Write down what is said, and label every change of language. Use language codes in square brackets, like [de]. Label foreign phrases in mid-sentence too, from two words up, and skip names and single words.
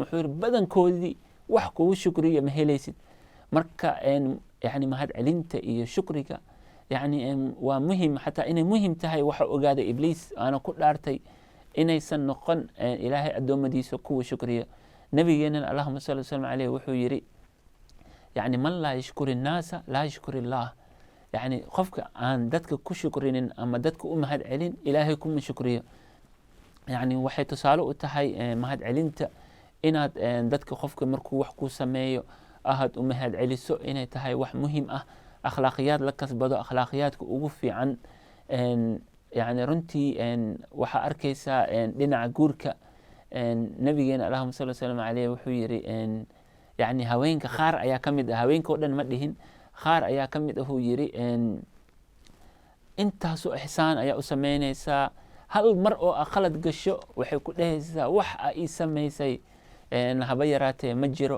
[so] wuxuu yiri badankoodii wax kugu shukriya ma helaysid. marka mahadcelinta iyo shukriga waa muhiim, xataa inay muhiim tahay waxa ogaaday ibliis aana ku dhaartay inaysan noqon ilaahay adoomadiisa kuwa shukriya. [ar] nabigeena اللهم صل وسلم عليه [so] wuxuu yiri [ar] من لا يشكر الناس لا يشكر الله. [so] qofka aan dadka ku shukrinin ama dadka u mahadcelin ilaahay kuma shukriyo. waxay tusaale u tahay mahadcelinta inaad dadka qofka markuu wax ku sameeyo aad u mahadceliso inay tahay wax muhiim ah. akhlaaqiyaad la kasbado, akhlaaqiyaadka ugu fiican. runtii waxaa arkaysaa dhinaca guurka nabigeena [ar] اللهم صل وسلم عليه [so] wuxuu yiri haweenka qaar ayaa ka mid ah, haweenka oo dhan ma dhihin, qaar ayaa ka mid ah uu yiri intaasoo ixsaan ayaa u samaynaysaa, hal mar oo khalad gasho waxay ku dhahaysaa wax ii samaysay haba yaraatee ma jiro.